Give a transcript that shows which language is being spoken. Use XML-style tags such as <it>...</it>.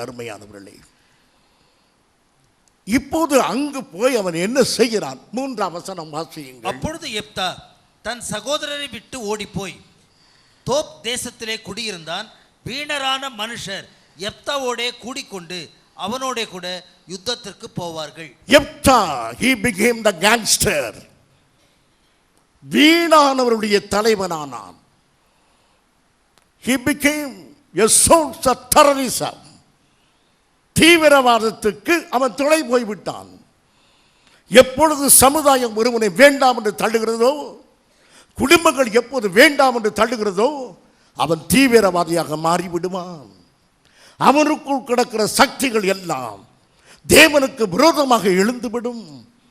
<ta>அருமையானவர்களே, இப்போது அங்கு போய் அவன் என்ன செய்கிறான்? 3ஆம் வசனம் வாசியுங்கள். அப்பொழுது யெப்தா தன் சகோதரரை விட்டு ஓடிப்போய் தோப் தேசத்திலே குடியிருந்தான். வீணரான மனுஷர் யெப்தாவோடே கூடிக்கொண்டு அவனோட கூட யுத்தத்திற்கு போவார்கள்.</ta> <en>Jephthah, he became the gangster.</en> <ta>வீணானவருடைய தலைவனானான்.</ta> <en>He became a source of terrorism.</en> <ta>தீவிரவாதத்துக்கு அவன் துணை போய்விட்டான். எப்பொழுது சமுதாயம் ஒருவனை வேண்டாம் என்று தள்ளுகிறதோ, குடும்பங்கள் எப்போது வேண்டாம் என்று தள்ளுகிறதோ, அவன் தீவிரவாதியாக மாறிவிடுவான். அவனுக்குள் கிடக்கிற சக்திகள் எல்லாம் தேவனுக்கு விரோதமாக எழுந்துவிடும்.</ta>